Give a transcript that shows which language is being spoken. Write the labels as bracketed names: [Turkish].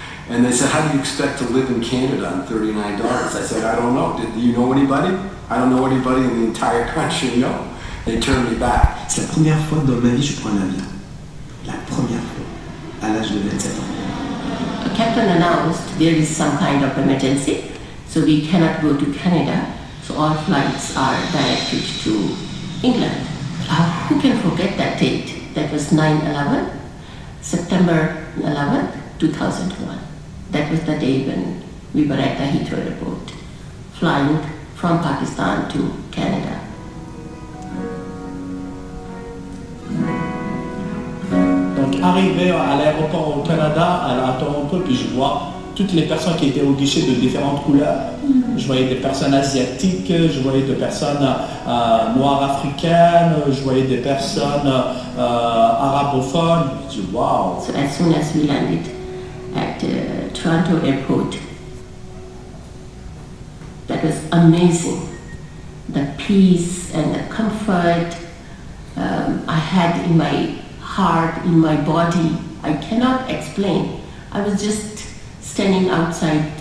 [English] And they said, how do you expect to live in Canada on $39? I said, I don't know. Do you know anybody? I don't know anybody in the entire country, no. They turned me back. [French] C'est la première fois dans ma vie que je prends un avion. La première fois, à l'âge de 27 ans. [English] The captain announced there is some kind of emergency, so we cannot go to Canada, so all flights are directed to England. Who can forget that date? That was 9/11, September 11th, 2001. That was the day when we were at the Heathrow airport, flying from Pakistan to Canada. [French] Donc, arrivé à l'aéroport au Canada, à Toronto, puis je vois toutes les personnes qui étaient au guichet de différentes couleurs. Je voyais des personnes asiatiques, je voyais des personnes noires africaines, je voyais des personnes arabophones. Je dis wow. [English] So as soon as we landed at Toronto airport, that was amazing. The peace and the comfort I had in my heart, in my body, I cannot explain. I was just standing outside